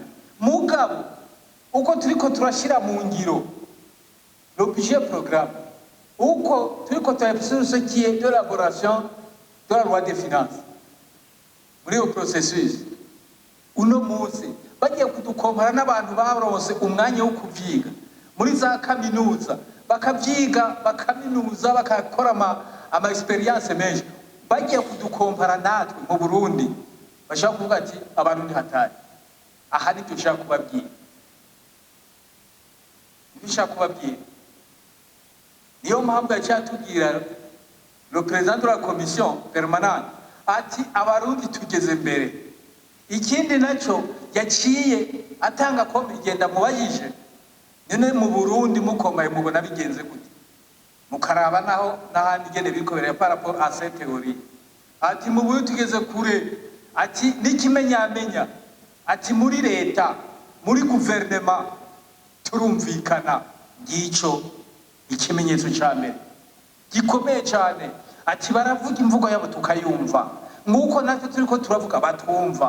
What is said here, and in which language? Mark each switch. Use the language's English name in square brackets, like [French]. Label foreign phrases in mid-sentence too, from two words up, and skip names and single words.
[Rundi] Mugabo uko turiko turashira mu ngiro [French] le budget programme, [Rundi] uko turiko turabisura ce [French] qui est de l'élaboration de la loi des finances muri le processus, [Rundi] uno munsi bagiye kudukompara n'abantu baronse umwanya wo kuvyiga muri za kaminuza, bakavyiga bakaminuza bakakora ama experience menshi, bagiye kudukompara natwe mu Burundi, bashaka kuvuga ati abantu ni hatari. aha nibyo ushaka kubabwira, niyo mpamvu yacyatubwira [French] le président de la commission permanente [Rundi] ati abarundi tugeze mbere. Ikindi nacyo yaciye atanga ko bigenda mubajije none mu Burundi mukomaye mubona bigenze gute, mukaraba naho n'ahandi gene bikobereye [French] par rapport à cette théorie. [Rundi] Ati mu Burundi tugeze kure, ati n'ikimenyamenya, ati muri leta muri gouvernement turumvikana. Ngico ikimenyetso cya mbere gikomeye cyane. Ati baravuga imvugo yabo tukayumva nk'uko natwe turiko turavuga batumva.